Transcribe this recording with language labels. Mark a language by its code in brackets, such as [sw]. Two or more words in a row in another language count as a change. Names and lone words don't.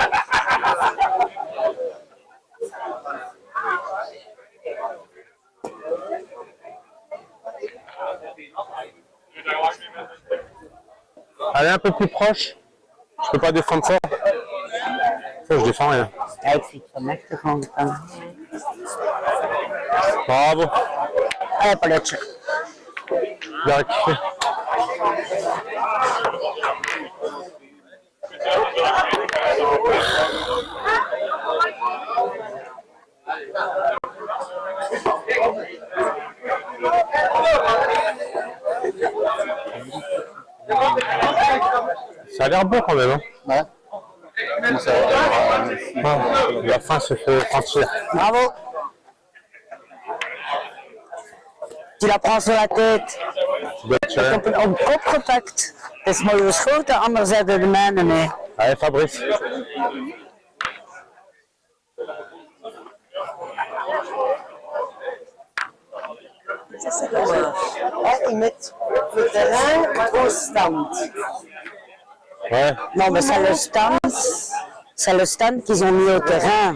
[fr] Allez, un peu plus proche. Je peux pas défendre ça. Ça, je défends rien. [nl] Kijk, ik van echt gewoon kan. [fr] Bravo. Allez, Pauletje. Bien rectifié. Ça a l'air bon quand même. Hein. Ouais. Comment ça va? La fin se fait franchir. Bravo. Tu la prends sur la tête. [nl] Op een kop gepakt. Het is mooi geschoten, anders zetten de mannen mee. [fr] Allez, Fabrice. Ils mettent le terrain au stand. Ouais. Non, mais c'est le stand qu'ils ont mis au terrain.